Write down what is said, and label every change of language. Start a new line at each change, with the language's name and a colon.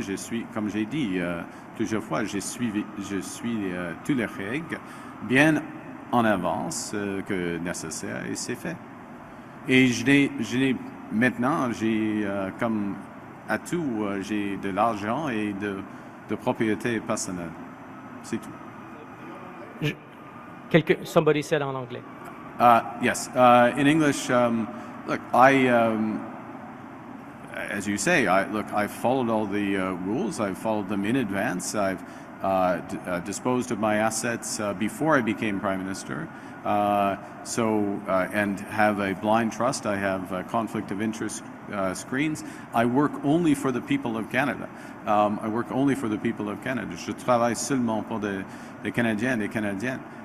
French: Je suis, comme j'ai dit plusieurs fois, je suis toutes les règles bien en avance que nécessaire et c'est fait. Et maintenant, j'ai comme atout, j'ai de l'argent et de propriété personnelle. C'est tout.
English: Somebody said
French: en anglais.
English: Yes. In English, look, as you say, I've followed all the rules. I've followed them in advance. I've disposed of my assets before I became Prime Minister. And have a blind trust. I have conflict of interest screens. I work only for the people of Canada. I work only for the people of Canada.
French: Je travaille seulement pour des Canadiens et des Canadiennes.